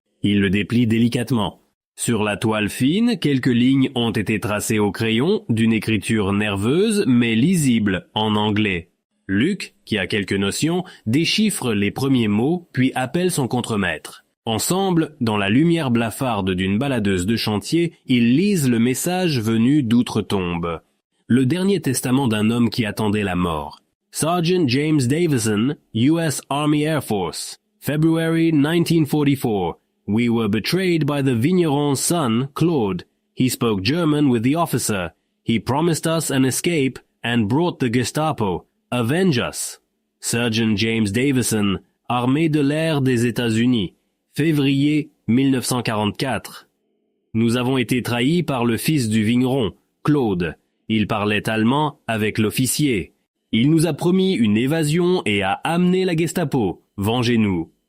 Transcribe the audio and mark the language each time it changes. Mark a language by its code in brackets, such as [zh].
[fr] Il le déplie délicatement. Sur la toile fine, quelques lignes ont été tracées au crayon, d'une écriture nerveuse mais lisible, en anglais. Luc, qui a quelques notions, déchiffre les premiers mots, puis appelle son contremaître. Ensemble, dans la lumière blafarde d'une baladeuse de chantier, ils lisent le message venu d'outre-tombe. Le dernier testament d'un homme qui attendait la mort. [en] Sergeant James Davison, U.S. Army Air Force. February 1944. We were betrayed by the vigneron's son, Claude. He spoke German with the officer. He promised us an escape and brought the Gestapo. Avenge us. [fr] Sergeant James Davison, Armée de l'air des États-Unis. Février 1944. Nous avons été trahis par le fils du vigneron, Claude. Il parlait allemand avec l'officier. Il nous a promis une évasion et a amené la Gestapo. Vengez-nous.